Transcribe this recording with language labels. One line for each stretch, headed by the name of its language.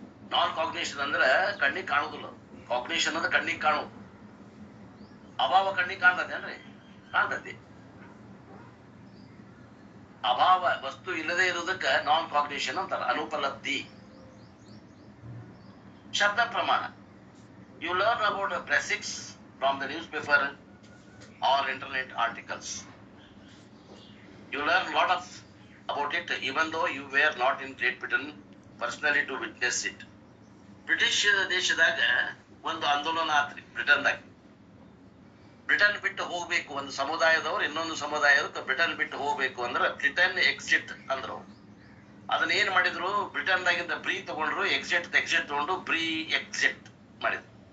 Kannada: ನಾನ್ cognition ಅಂದ್ರೆ ಕಣ್ಣಿಗೆ ಕಾಣುದಿಲ್ಲ. ಕಾಗ್ನಿಷನ್ ಅಂದ್ರೆ ಕಣ್ಣಿಗೆ ಕಾಣುದು. ಅಭಾವ ಕಣ್ಣಿಗೆ ಕಾಣ್ತದೇನ್ರಿ? ಕಾಣ್ತತಿ. ಅಭಾವ ವಸ್ತು ಇಲ್ಲದೆ ಇರುವುದಕ್ಕ ನಾನ್ ಕಾಗ್ನಿಷನ್ ಅಂತಾರ, ಅನುಪಲಬ್ಧಿ. ಶಬ್ದ ಪ್ರಮಾಣ.
English: You learn about the prefix from the newspaper or internet articles. You learn lot of about it even though you were not in Great Britain personally to witness it.
Kannada: British ದೇಶದಾಗ ಒಂದು ಆಂದೋಲನ ಆತ್ರಿ ಬ್ರಿಟನ್ದಾಗ. Britain ಬಿಟ್ಟು ಹೋಗ್ಬೇಕು, ಒಂದು ಸಮುದಾಯದವ್ರು ಇನ್ನೊಂದು ಸಮುದಾಯದಕ್ಕೆ Britain ಬಿಟ್ಟು ಹೋಗ್ಬೇಕು ಅಂದ್ರೆ ಬ್ರಿಟನ್ ಎಕ್ಸಿಟ್ ಅಂದ್ರು. ಅದನ್ನ ಏನ್ ಮಾಡಿದ್ರು, ಬ್ರಿಟನ್ದಾಗಿಂದ ಬ್ರೀ ತಗೊಂಡ್ರು, ಎಕ್ಸಿಟ್ ತಗೊಂಡು ಬ್ರೀ ಎಕ್ಸಿಟ್ ಮಾಡಿದ್ರು.